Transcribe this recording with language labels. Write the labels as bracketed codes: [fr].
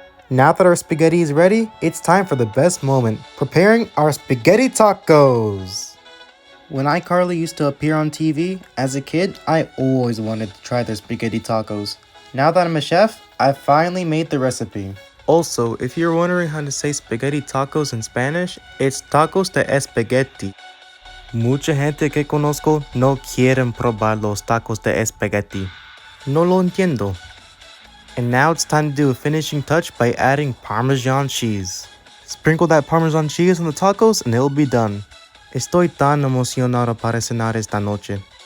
[en] Now that our spaghetti is ready, it's time for the best moment, preparing our spaghetti tacos. When iCarly used to appear on TV, as a kid, I always wanted to try their spaghetti tacos. Now that I'm a chef, I finally made the recipe. Also, if you're wondering how to say spaghetti tacos in Spanish, it's [es] tacos de espagueti. Mucha gente que conozco no quieren probar los tacos de espagueti. No lo entiendo. [en] And now it's time to do a finishing touch by adding Parmesan cheese. Sprinkle that Parmesan cheese on the tacos and it'll be done. [es] Estoy tan emocionado para cenar esta noche.